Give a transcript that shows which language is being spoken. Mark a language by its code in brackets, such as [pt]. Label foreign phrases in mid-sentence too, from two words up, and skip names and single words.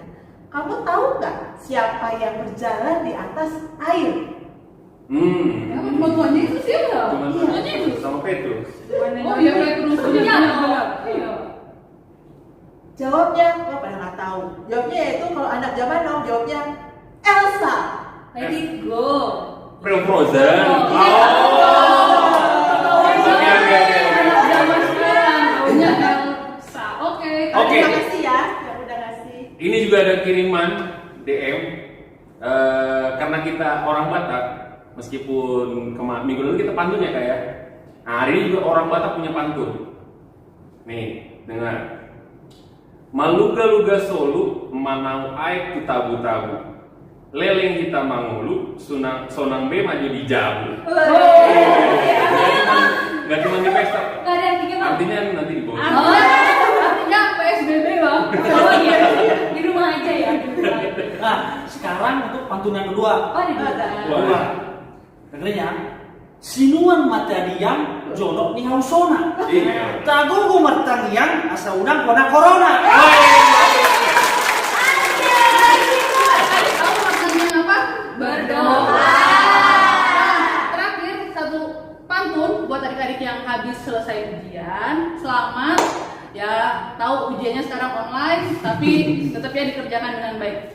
[id] Kamu tahu nggak siapa yang berjalan di atas air? Ya, cuma tuannya itu siapa? Tuannya itu sama Petrus. Oh iya, Petrus. Benar. Iya. Jawabnya, gua pada nggak tahu. Jawabnya yaitu kalau anak zaman now jawabnya Elsa. [en] Let it go. [id] Film Frozen. Oke. Terima kasih ya yang udah ngasih. Ini juga ada kiriman DM. Karena kita orang Batak, meskipun minggu lalu kita pantun ya Kak ya. Nah, hari ini juga orang Batak punya pantun. Nih, dengar. [bbc] Maluga-luga solu, manau aik ku tabu-tabu. Leleng kita mangulu, sonang be maju di jabu. [id] Gak cuma di pesta. Nggak ada artinya bang. Artinya nanti di bawah. Artinya PSBB bang. Oh iya, di rumah aja ya. Nah, sekarang untuk pantun yang kedua. Oh di Wah. Kedua. Dengerin ya. [bbc] Sinuan matadiang jolok ni hausona. [id] Iya. [bbc] Tagugu martangiang asa unang kona corona. [id] Tahu maksudnya apa? Berdoa. Terakhir satu pantun buat adik-adik yang habis selesai ujian. Selamat. Ya, tahu ujiannya sekarang online, tapi tetap ya dikerjakan dengan baik.